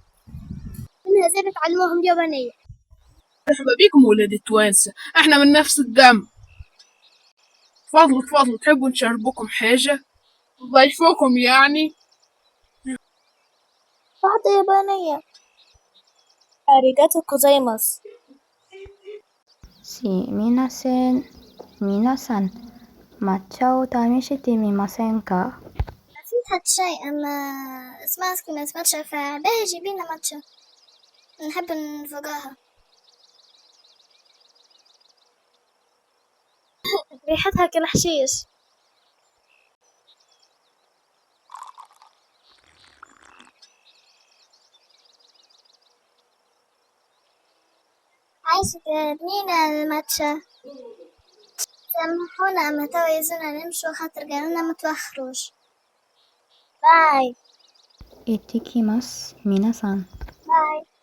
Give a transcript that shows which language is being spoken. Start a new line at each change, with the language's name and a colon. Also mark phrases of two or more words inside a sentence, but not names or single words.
Arabic: إنها زيادة تعلموهم يابانية. مرحبا بكم ولاد التوانسة، احنا من نفس الدم. تفضلوا تحبوا نشربكم حاجة؟ ضيفوكم يعني. واحدة يابانية.
Japanese: ありがとうございます. 皆さん、抹茶を試してみませんか？
Arabic: نسيت هاد الشيء أما اسمها سكينة ماتشا فباهي جيبينا ماتشا نحب نفوقاها. ريحتها كالحشيش. عايشة تبنينا الماتشا. سامحونا أما توا يزونا نمشوا خاطر قالولنا متوخروش. باي
Japanese: 行ってきます、皆さん。
Arabic: باي.